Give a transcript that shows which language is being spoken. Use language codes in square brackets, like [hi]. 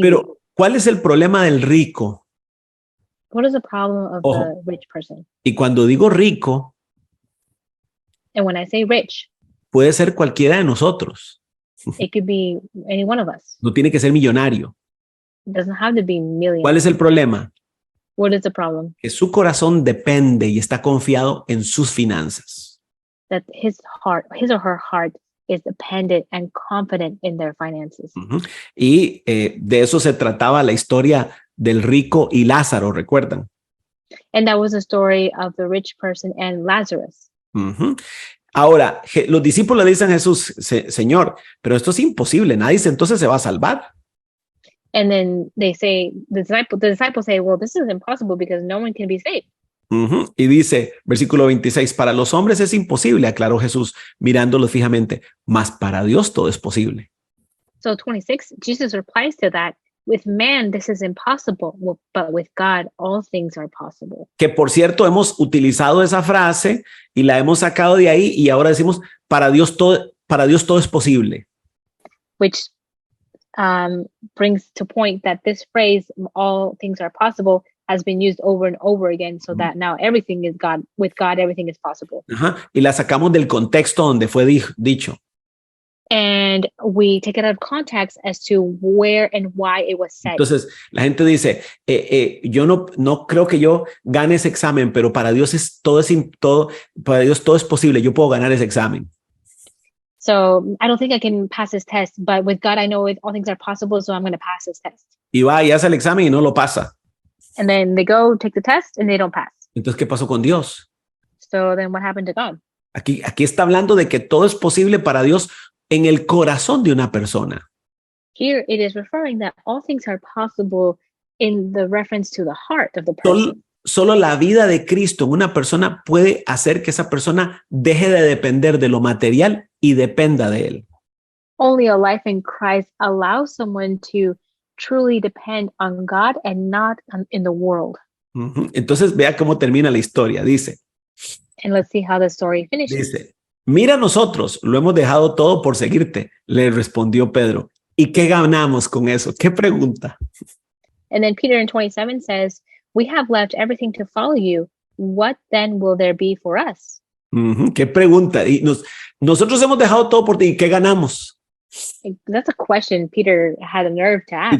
[es] Pero, ¿cuál es el problema del rico? [en] What is the problem of the rich person? [es] Y cuando digo rico, [en] And when I say rich, [es] puede ser cualquiera de nosotros. [en] it could be any one of us. [es] No tiene que ser millonario. [en] It doesn't have to be millions. [es] ¿Cuál es el problema? [en] What is the problem? [es] Que su corazón depende y está confiado en sus finanzas. [en] That his or her heart is dependent and confident in their finances. [es] Y de eso se trataba la historia del rico y Lázaro, ¿recuerdan? [en] And that was the story of the rich person and Lazarus. [es] Ahora, los discípulos le dicen a Jesús, Señor, pero esto es imposible, nadie entonces se va a salvar. [en] And then they say, the disciples say, well, this is impossible because no one can be saved. [es] Y dice, versículo 26, para los hombres es imposible, aclaró Jesús, mirándolos fijamente, mas para Dios todo es posible. [en] So 26, Jesus replies to that, with man this is impossible, but with God all things are possible. [es] Que por cierto hemos utilizado esa frase y la hemos sacado de ahí y ahora decimos, para Dios todo es posible. [en] Which brings to point that this phrase, all things are possible, has been used over and over again, so that now everything is God. With God, everything is possible. [es] Y la sacamos del contexto donde fue dicho. [en] And we take it out of context as to where and why it was said. [es] Entonces, la gente dice, yo no creo que yo gane ese examen, pero para Dios para Dios todo es posible. Yo puedo ganar ese examen. [en] So I don't think I can pass this test, but with God, I know all things are possible, so I'm going to pass this test. [es] Y va y hace el examen y no lo pasa. [en] And then they go take the test and they don't pass. [es] Entonces, ¿qué pasó con Dios? [en] So then what happened to God? [es] Aquí está hablando de que todo es posible para Dios en el corazón de una persona. [en] Here it is referring that all things are possible in the reference to the heart of the person. [es] Solo la vida de Cristo en una persona puede hacer que esa persona deje de depender de lo material y dependa de él. [en] Only a life in Christ allows someone to truly depend on God and not in the world. [es] Entonces vea cómo termina la historia. Dice, [en] and let's see how the story finishes. [es] Dice, mira, nosotros lo hemos dejado todo por seguirte, le respondió Pedro. ¿Y qué ganamos con eso? ¿Qué pregunta? [en] And then Peter in 27 says, we have left everything to follow you. What then will there be for us? [es] ¿Qué pregunta? Y nosotros hemos dejado todo por ti. ¿Y qué ganamos? [en] That's a question Peter had a nerve to ask.